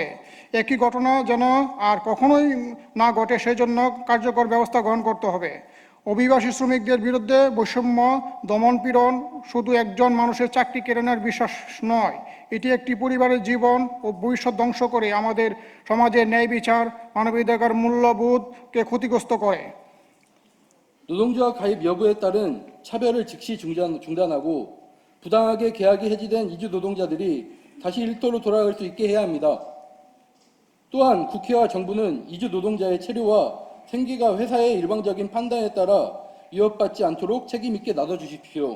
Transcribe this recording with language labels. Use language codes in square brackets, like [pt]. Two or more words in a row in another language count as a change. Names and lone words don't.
[bn] একই ঘটনা যেন আর কখনোই না ঘটে সেই জন্য কার্যকর ব্যবস্থা গ্রহণ করতে হবে। অভিবাসী শ্রমিকদের বিরুদ্ধে বৈষম্য, দমনপীড়ন শুধু একজন মানুষের চাকরি কেড়ে নেওয়ার বিশ্বাস নয়, এটি একটি পরিবারের জীবন ও ভবিষ্যৎ ধ্বংস করে আমাদের সমাজের ন্যায় বিচার, মানবাধিকার মূল্যবোধকে ক্ষতিগ্রস্ত করে। [ko] 노동조합 가입 여부에 따른 차별을 즉시 중단하고 부당하게 계약이 해지된 이주 노동자들이 다시 일터로 돌아갈 수 있게 해야 합니다. 또한 국회와 정부는 이주 노동자의 체류와 생계가 회사의 일방적인 판단에 따라 위협받지 않도록 책임있게 나서주십시오.